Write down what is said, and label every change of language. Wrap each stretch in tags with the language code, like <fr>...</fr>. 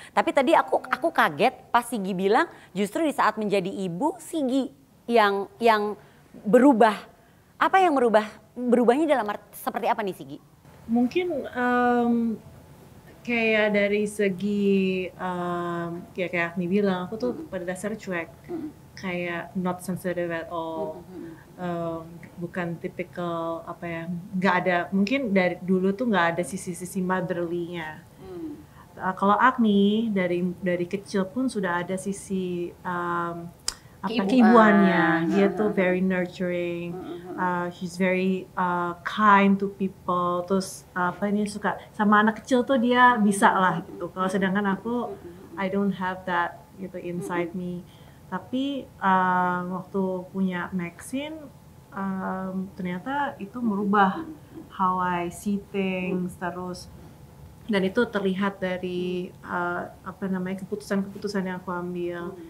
<id>Tapi tadi aku kaget pas Sigi bilang justru di saat menjadi ibu Sigi yang berubah. Apa yang merubah? Berubahnya dalam seperti apa nih Sigi? Mungkin kayak dari segi kayak Agni bilang, aku tuh pada dasarnya cuek. Kayak</id> <en>not sensitive at all.</en> <id>Bukan tipikal nggak ada, mungkin dari dulu tuh nggak ada sisi-sisi motherly-nya. Kalau Agni dari kecil pun sudah ada sisi keibuannya. Dia tuh</id> <en>very nurturing, she's very kind to people.</en> <id>Terus suka sama anak kecil tuh dia bisa lah gitu. Kalau sedangkan aku</id> <en>I don't have that</en> <id>gitu</id> <en>inside me.</en> <id>Tapi waktu punya Maxine ternyata itu merubah</id> <en>how I see things,</en> <id>terus dan itu terlihat dari keputusan-keputusan yang aku ambil.</id>